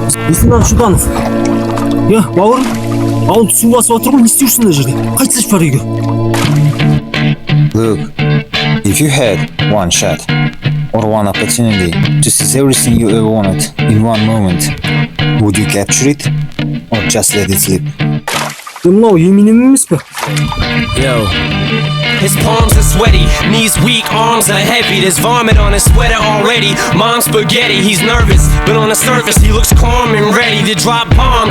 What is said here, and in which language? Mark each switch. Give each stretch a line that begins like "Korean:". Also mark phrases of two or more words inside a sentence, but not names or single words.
Kazakh: Есімхан Шуданов. Я, бауырым, ауылды су басып отыр ғой, не істеушісің мына жерде? Қайтсайшы бар үйге.
English: Look, if you had one shot or one opportunity to seize everything you ever wanted in one moment, would you capture it or just let it slip?
Kazakh: Мынау Еминем емес пе?
English: Yo. His palms are sweaty, knees weak, arms are heavy. There's vomit on his sweater already. Mom's spaghetti, he's nervous, but on the surface he looks calm and ready to drop bombs.